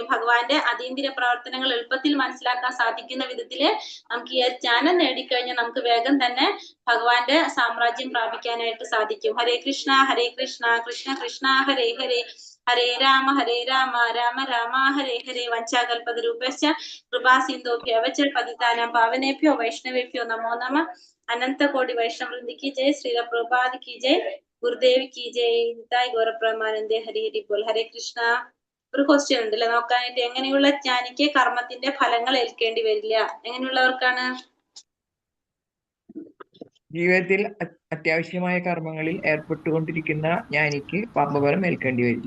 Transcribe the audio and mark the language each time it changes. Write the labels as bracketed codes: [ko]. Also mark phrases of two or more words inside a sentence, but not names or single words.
[ml] ഭഗവാന്റെ അതീന്ദ്രിയ പ്രവർത്തനങ്ങൾ എളുപ്പത്തിൽ മനസ്സിലാക്കാൻ സാധിക്കുന്ന വിധത്തില് നമുക്ക് ഈ ജ്ഞാനം നേടിക്കഴിഞ്ഞാൽ നമുക്ക് വേഗം തന്നെ ഭഗവാന്റെ സാമ്രാജ്യം പ്രാപിക്കാനായിട്ട് സാധിക്കും. [sa] ഹരേ കൃഷ്ണ കൃഷ്ണ കൃഷ്ണ ഹരേ ഹരേ, ഹരേ രാമ രാമ രാമ ഹരേ ഹരേ. വഞ്ചാകൽപതരൂപശ്ച കൃപാ സിന്ധോഭ്യവച പതിതാനാം പാവനേഭ്യോ വൈഷ്ണവേഭ്യോ നമോ നമഃ. [hi] अनन्त कोटि वैष्णववृन्द की जय, श्रील प्रभुपाद की जय, गुरुदेव की जय, निताई गौरप्रेमानन्दे. हरि हरि बोल. हरे कृष्ण. [ml] ഒരു ക്വസ്റ്റ്യൻ ഉണ്ടല്ലോ നോക്കാനായിട്ട്, എങ്ങനെയുള്ള ജ്ഞാനിക്ക് കർമ്മത്തിന്റെ ഫലങ്ങൾ ഏൽക്കേണ്ടി വരില്ല? എങ്ങനെയുള്ളവർക്കാണ്? ജീവിതത്തിൽ അത്യാവശ്യമായ കർമ്മങ്ങളിൽ ഏർപ്പെട്ടുകൊണ്ടിരിക്കുന്ന ജ്ഞാനിക്ക് പാപഫലം ഏൽക്കേണ്ടി വരില്ല.